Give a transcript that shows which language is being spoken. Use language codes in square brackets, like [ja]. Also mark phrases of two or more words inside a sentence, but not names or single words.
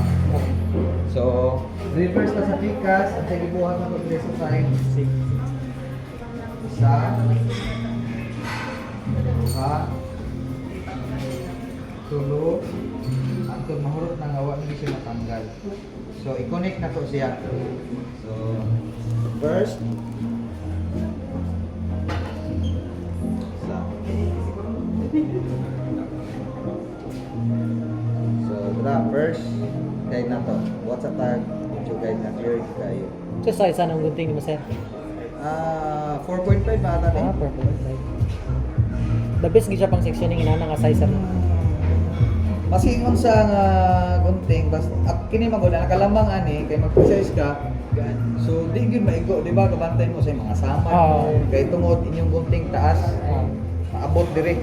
[ceb] So, reverse ta sa pikas, at sige buhat na to diri sa side. Isa, duha, tulo, antod mahurot na nga wa na gyud siya matanggal. So, i-connect na to siya. So, first, isa. So, first, guide na to. [en] What's a tag? [ceb] Medyo guide na clear kayo. So, size anong gunting mo, sir? 4.5 ba ata Ah, perfect. [en] The best [ceb] gid siya pang sectioning inana nga size ano. Masingon sa nga gunting basta kini magud na nakalamang ani kay mag-precise ka. So di gyud maigo, di ba? Kabantay mo sa mga sama. Kay tungod inyong gunting taas, maabot dire.